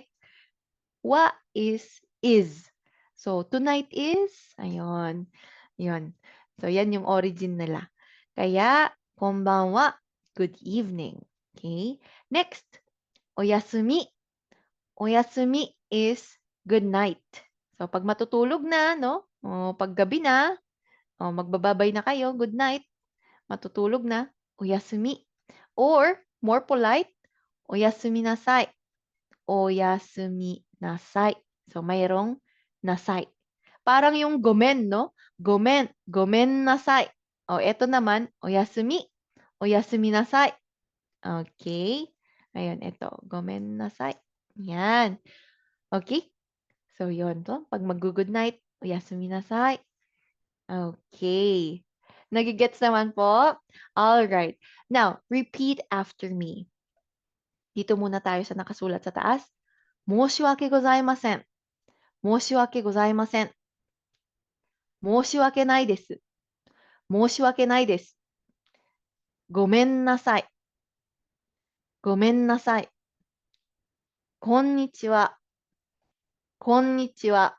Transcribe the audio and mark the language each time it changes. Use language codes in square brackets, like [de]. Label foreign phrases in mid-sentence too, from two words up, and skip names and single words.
[en] Wa is. So, tonight is, [tl] ayun. Yun. So, yan yung origin nila. Kaya, [ja] こんばんは, [en] good evening. Okay? Next, oyasumi. Oyasumi is good night. So, [tl] pag matutulog na, no? O, pag gabi na, o, magbababay na kayo, [en] good night. [tl] Matutulog na, [ja] oyasumi. [en] Or, more polite, [ja] おやすみなさい. おやすみなさい. [tl] So, mayroong nasai. Parang yung gomen, no? Gomen. [ja] ごめんなさい. [tl] O, eto naman, [ja] oyasumi. おやすみなさい. [tl] Okay. Ayun, ito. [ja] ごめんなさい. [tl] Yan. Okay. So, yun to. Pag mag- [en] good night, [ja] おやすみなさい. [en] Okay. [tl] Nagigets naman po? [en] Alright. Now, repeat after me. [tl] Dito muna tayo sa nakasulat sa taas. [ja] 申し訳ございません。申し訳ございません。申し訳ないです。申し訳ないです。ごめんなさい。ごめんなさい。こんにちは。こんにちは。